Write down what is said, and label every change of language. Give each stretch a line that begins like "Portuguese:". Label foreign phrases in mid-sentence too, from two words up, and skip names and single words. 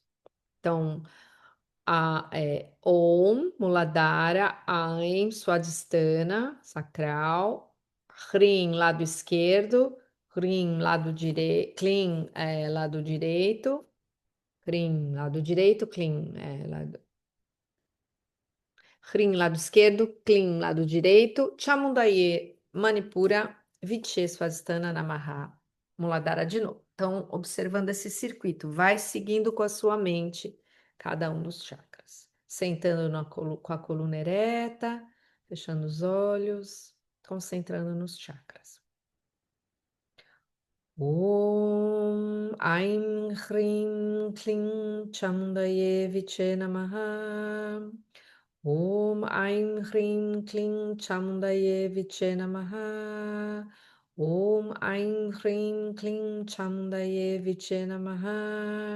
Portuguese: Então, Om, Muladhara, Aim, Swadhisthana, sacral, Hrim, lado esquerdo, Hrim, lado direito, Klim, lado direito, Hrim, lado direito, Klim, lado Hrim, lado esquerdo, Klim, lado direito, Chamundaye, Manipura, Vicheswasthana Namaha, Muladhara de novo. Então, observando esse circuito, vai seguindo com a sua mente cada um dos chakras. Sentando com a coluna ereta, fechando os olhos, concentrando nos chakras.
Sanskrit: ॐ ऐं ह्रीं क्लीं चामुण्डायै विच्चे नमः. ॐ ऐं ह्रीं क्लीं चामुण्डायै विच्चे नमः. ॐ ऐं ह्रीं क्लीं चामुण्डायै विच्चे नमः.